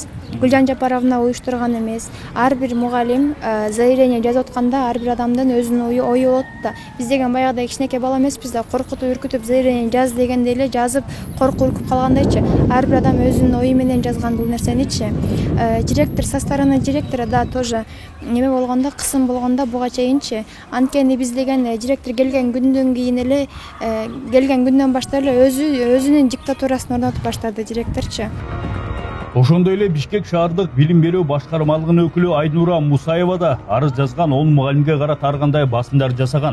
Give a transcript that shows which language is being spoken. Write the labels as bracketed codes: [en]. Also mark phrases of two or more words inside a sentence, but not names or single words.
[ky] Гүлжан Жапаровна уюштурган эмес. Ар бир мугалим заявление жазып атканда ар бир адамдын өзүнүн ою болот да. Биз деген баягыдай кичинекей бала эмеспиз да, коркутуп үркүтүп заявление жаз дегенде эле жазып коркуп үркүп калгандайчы. Ар бир адам өзүнүн ою менен жазган бул нерсеничи. Директор [ru] со стороны директора [ky] да тоже неме болгондо, кысым болгондо буга чейинчи. Анткени биз деген директор келген күндөн кийин эле келген күндөн баштап эле өзүнүн диктатурасын орнотуп баштады директорчу. Ошондой эле Бишкек шаардык билим берүү башкармалыгынын өкүлү Айнура Мусаева да арыз жазган 10 мугалимге карата ар кандай басымдар жасаган.